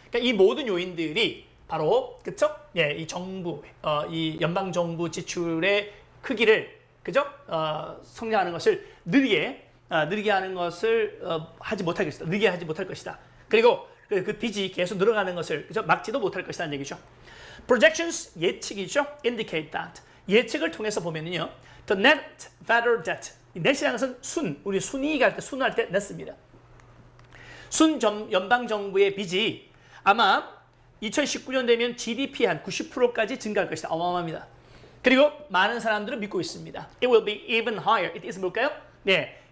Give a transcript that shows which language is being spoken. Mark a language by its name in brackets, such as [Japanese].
[Korean] 그러니까 이 모든 요인들이 바로, 그쵸? 예, 이 정부, 이 연방정부 지출의 크기를, 그죠? 성장하는 것을 느리게 하는 것을 하지 못할 것이다. 느리게 하지 못할 것이다. 그리고 그 빚이 계속 늘어가는 것을 그죠? 막지도 못할 것이라는 얘기죠. Projections 예측이죠. [English] Indicate that. [Korean] 예측을 통해서 보면요, [English] the net federal debt. [Korean] 이 net이라는 것은 우리 순이익 할 때 순할 때 net입니다. 연방 정부의 빚이 아마 2019년 되면 GDP 한 90%까지 증가할 것이다. 어마어마합니다. 그리고 많은 사람들은 믿고 있습니다. [English] It will be even higher. It is [Korean] 뭘까요? 네.